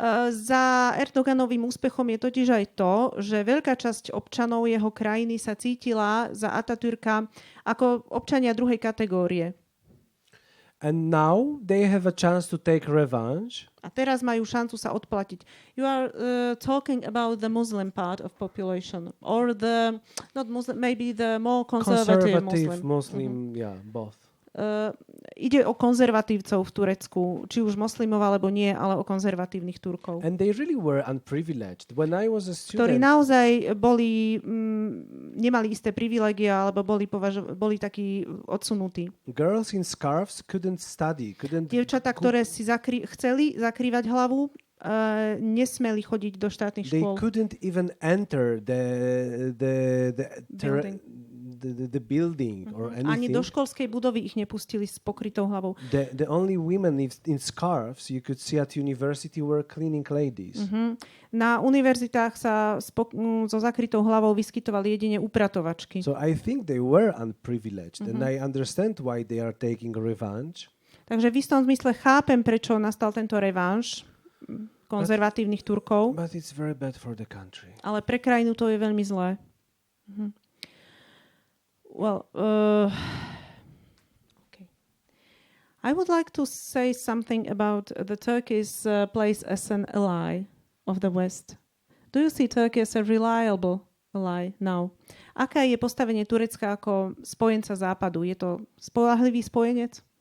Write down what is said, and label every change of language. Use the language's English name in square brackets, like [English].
[Slovak] Za Erdoganovým úspechom je totiž aj to, že veľká časť občanov jeho krajiny sa cítila za Atatürka ako občania druhej kategórie. [English] And now they have a chance to take revenge. [Slovak] A teraz majú šancu sa odplatiť. [English] You are talking about the Muslim part of population, or the not Muslim, maybe the more conservative Muslim. Yeah, both. [Slovak] Ide o konzervatívcov v Turecku, či už moslimov alebo nie, ale o konzervatívnych Turkov. [English] And they really were unprivileged. When I was a student, [Slovak] ktorí naozaj boli, nemali isté privilégia, alebo boli takí odsunutí. [English] Girls in scarves couldn't study, [Slovak] Dievčatá, ktoré si chceli zakrývať hlavu, nesmeli chodiť do štátnych škôl. [English] They couldn't even enter the building or anything. [Slovak] Ani do školskej budovy ich nepustili s pokrytou hlavou. [English] The only women in scarves you could see at university were cleaning ladies. [Slovak] Na univerzitách sa so zakrytou hlavou vyskytovali jedine upratovačky. [English] So I think they were unprivileged and I understand why they are taking revenge. [Slovak] Takže v istom zmysle chápem, prečo nastal tento revanš konzervatívnych Turkov. [English] But it's very bad for the country. [Slovak] Ale pre krajinu to je veľmi zlé. [English] Well, okay. I would like to say something about the Turkey's place as an ally of the West. Do you see Turkey as a reliable ally now? [Slovak] Aké je postavenie Turecka ako spojenca Západu? Je to spoľahlivý spojenec?